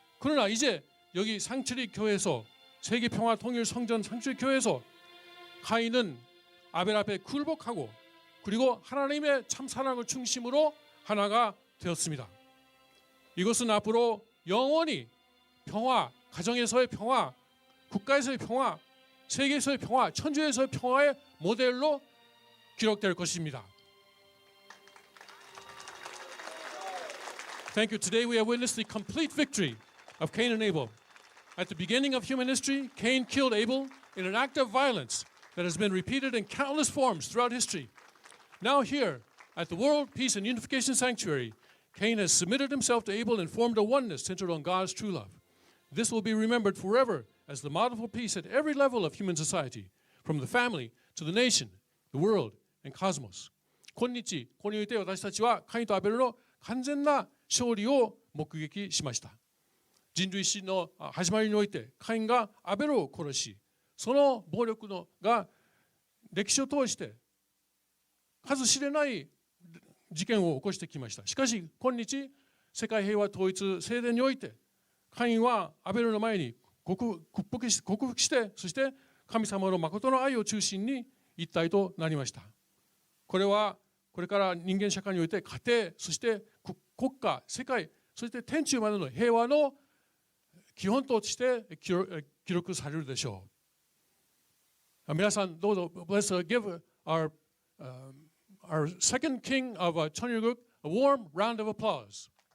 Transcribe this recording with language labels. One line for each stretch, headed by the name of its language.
Korean: 그러나 이제 여기 상칠리 교회에서 세계 평화 통일 성전 상실 교회에서 카인은 아벨 앞에 굴복하고 그리고 하나님의 참 사랑을 중심으로 하나가 되었습니다. 이것은 앞으로 영원히 평화, 가정에서의 평화, 국가에서의 평화, 세계에서의 평화, 천주에서의 평화의 모델로 기록될 것입니다.
English: Thank you. Today we have witnessed the complete victory of Cain and Abel. At the beginning of human history, Cain killed Abel in an act of violence that has been repeated in countless forms throughout history. Now here, at the World Peace and Unification Sanctuary, Cain has submitted himself to Abel and formed a oneness centered on God's true love. This will be remembered forever as the model for peace at every level of human society, from the family to the nation, the world, and cosmos.
Japanese: 今日これにおいて私たちはカインとアベルの完全な勝利を目撃しました。人類史の始まりにおいてカインがアベルを殺し、その暴力が歴史を通して数知れない事件を起こしてきました。しかし今日世界平和統一聖殿においてカインはアベルの前に克服して、そして神様の誠の愛を中心に一体となりました。これはこれから人間社会において家庭、そして国家、世界、そして天中までの平和の基本として記録されるでしょう。皆さんどうぞ
English: Let's give our second king of Cheonryuk a warm round of applause.